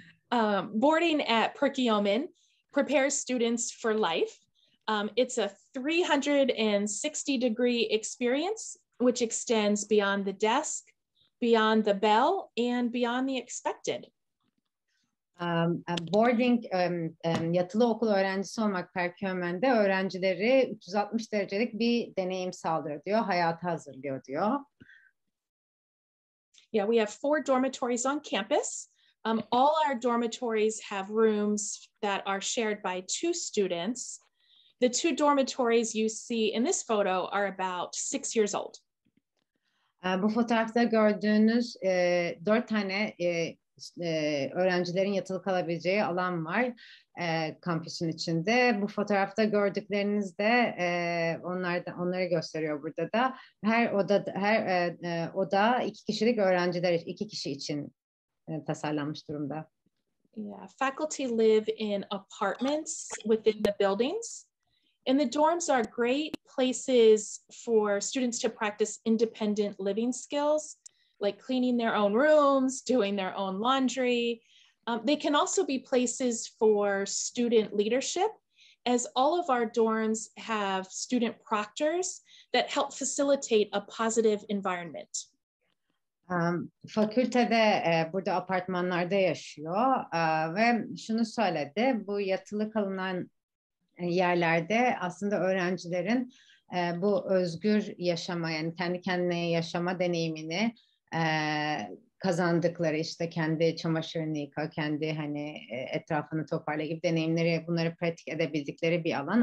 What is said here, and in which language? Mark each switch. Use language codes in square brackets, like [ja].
[en] Boarding at Perkiomen prepares students for life. It's a 360-degree experience which extends beyond the desk, beyond the bell, and beyond the expected. [tr] Boarding, yatılı okul öğrencisi olmak Perkiomen'de öğrencileri 360 derecelik bir deneyim sağlıyor diyor, hayata hazırlıyor diyor. [en] Yeah, we have 4 dormitories on campus. All our dormitories have rooms that are shared by 2 students. The 2 dormitories you see in this photo are about 6 years old. [tr] Bu fotoğrafta gördüğünüz 4 tane öğrencilerin yatılı kalabileceği alan var kampüsün içinde. Bu fotoğrafta gördükleriniz de onları gösteriyor burada da. Her oda 2 kişilik öğrenciler, 2 kişi için tasarlanmış durumda. [en] Yeah, faculty live in apartments within the buildings. And the dorms are great places for students to practice independent living skills, like cleaning their own rooms, doing their own laundry. They can also be places for student leadership, as all of our dorms have student proctors that help facilitate a positive environment. [tr] Fakültede burada apartmanlarda yaşıyor ve şunu söyledi, bu yatılı kalınan yerlerde aslında öğrencilerin bu özgür yaşama, yani kendi kendine yaşama deneyimini kazandıkları, işte kendi çamaşırını yıka, kendi hani etrafını toparla gibi deneyimleri, bunları pratik edebildikleri bir alan.